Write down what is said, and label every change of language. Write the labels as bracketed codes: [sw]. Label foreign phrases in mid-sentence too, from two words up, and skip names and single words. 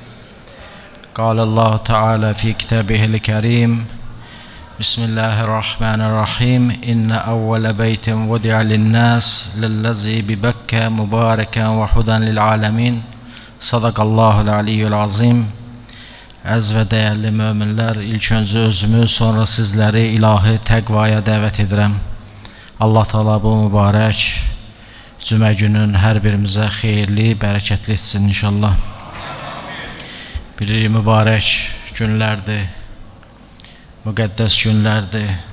[ar] قال الله تعالى في كتابه الكريم: بسم الله الرحمن الرحيم. إن أول بيت وضع للناس للذي ببكة مباركا وهدى للعالمين. صدق الله العلي العظيم. [az] Əziz və dəyərli möminlər, ilk öncə özümü, sonra sizləri ilahi təqvaya dəvət edirəm. Allah Teala bu mübarək cümə günün hər birimizə xeyirli, bərəkətli etsin inşallah. Bir mübarək günlərdir, müqəddəs günlərdir.